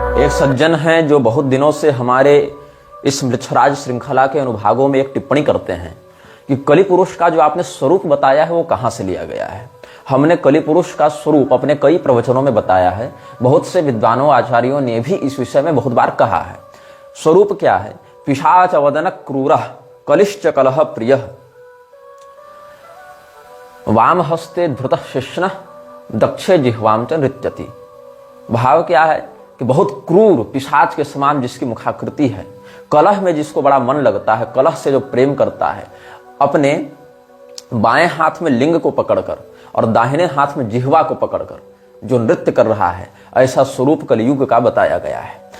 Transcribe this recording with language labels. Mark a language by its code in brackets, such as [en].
[hi] सज्जन हैं जो बहुत दिनों से हमारे इस मृच्छराज श्रृंखला के अनुभागों में एक टिप्पणी करते हैं कि कलि पुरुष का जो आपने स्वरूप बताया है वो कहां से लिया गया है। हमने कलि पुरुष का स्वरूप अपने कई प्रवचनों में बताया है। बहुत से विद्वानों आचार्यों ने भी इस विषय में बहुत बार कहा है। स्वरूप क्या है? [sa] पिशाच वदन क्रूरः कलिश्च कलह प्रियः वाम हस्ते धृतः शिष्णः दक्षे जिह्वाम च नृत्यति। [hi] भाव क्या है कि बहुत क्रूर पिशाच के समान जिसकी मुखाकृति है, कलह में जिसको बड़ा मन लगता है, कलह से जो प्रेम करता है, अपने बाएं हाथ में लिंग को पकड़कर और दाहिने हाथ में जिह्वा को पकड़कर जो नृत्य कर रहा है, ऐसा स्वरूप कलियुग का बताया गया है।